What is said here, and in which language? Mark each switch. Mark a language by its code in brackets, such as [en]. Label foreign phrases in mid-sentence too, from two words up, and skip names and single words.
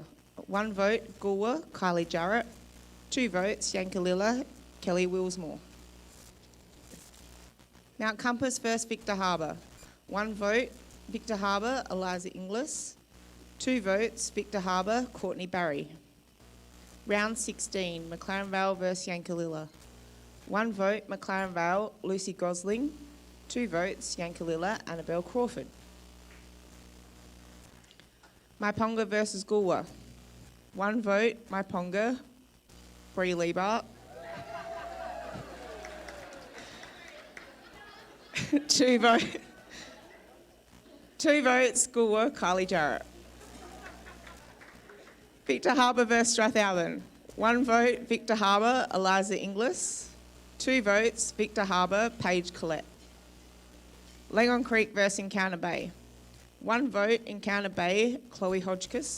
[en] 1 vote, Goolwa, Kylie Jarrett. 2 votes, Yankalilla, Kelly Willsmore. Mount Compass versus Victor Harbour. 1 vote, Victor Harbour, Eliza Inglis. 2 votes, Victor Harbour, Courtney Barry. Round 16, McLaren Vale versus Yankalilla. 1 vote, McLaren Vale, Lucy Gosling. 2 votes, Yankalilla, Annabelle Crawford. Myponga versus Goolwa. 1 vote, Myponga, Bree Liebart. 2 votes, Goolwa, Kylie Jarrett. Victor Harbour versus Strathalbyn. 1 vote, Victor Harbour, Eliza Inglis. 2 votes, Victor Harbour, Paige Collette. Lingon Creek versus Encounter Bay. 1 vote, Encounter Bay, Chloe Hodgkiss.